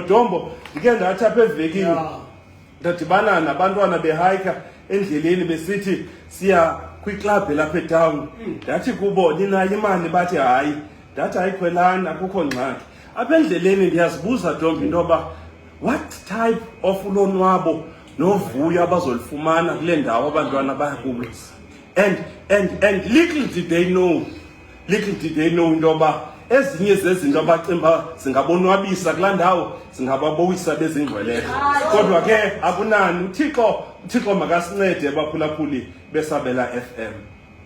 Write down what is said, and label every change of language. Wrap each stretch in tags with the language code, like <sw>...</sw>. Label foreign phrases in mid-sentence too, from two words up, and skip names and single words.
<xh>Dhombo, ndike ndathi apha evekini ndadibana nabantwana behayika endleleni besithi siya kwiklabhu lapha etown. Ndathi kubo, ninayo imali? Bathi hayi. Ndathi ayikhwelani, akukho ngxaki. Apha endleleni ndiyazibuza Dhombo into yoba</xh> <en>what type of</en> <xh>ulonwabo novuyo abazolifumana kule ndawo abantwana baya kubo.</xh> <en>And little did they know</en> <xh>into yoba ezinye zezinto abacimba zingabonwabisa kulaa ndawo zingababowisa bezingcweleko. Kodwa ke akunani, uThixo makasincede. Baphulaphuli beSabela FM.</xh>